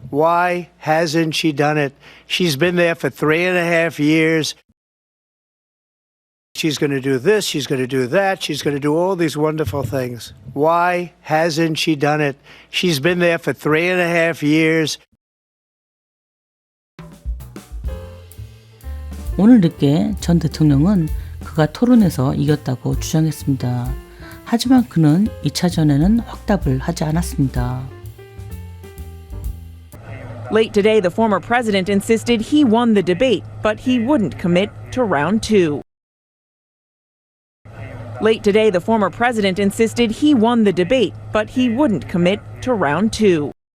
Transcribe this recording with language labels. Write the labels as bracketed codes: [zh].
[en] Why hasn't she done it? She's been there for 3.5 years. She's going to do this, she's going to do that, she's going to do all these wonderful things. Why hasn't she done it? She's been there for 3.5 years. [ko] 오늘 늦게 전 대통령은 그가 토론에서 이겼다고 주장했습니다. 하지만 그는 2차전에는 확답을 하지 않았습니다. [en] Late today, the former president insisted he won the debate, but he wouldn't commit to round 2. Late today, the former president insisted he won the debate, but he wouldn't commit to round 2.